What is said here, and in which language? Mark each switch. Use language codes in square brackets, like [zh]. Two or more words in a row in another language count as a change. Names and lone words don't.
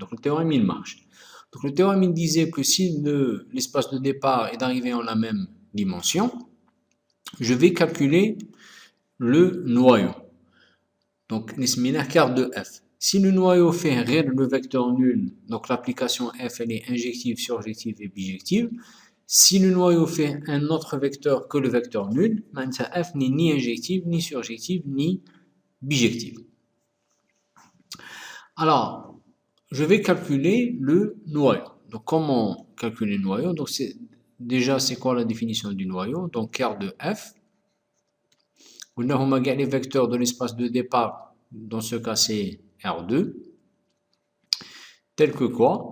[fr] Donc le théorème il marche. Donc le théorème il disait que si l'espace de départ et d'arrivée ont la même dimension, je vais calculer le noyau. Donc نسميناه carte de f. Si le noyau fait le vecteur nul, donc l'application f elle est injective, surjective et bijective. Si le noyau fait un autre vecteur que le vecteur nul, f n'est ni injective, ni surjective, ni bijective. Alors, je vais calculer le noyau. Donc, comment calculer le noyau? Donc, déjà, c'est quoi la définition du noyau? Donc, carte de f. On a les vecteurs de l'espace de départ. Dans ce cas, c'est R2. Tel que quoi?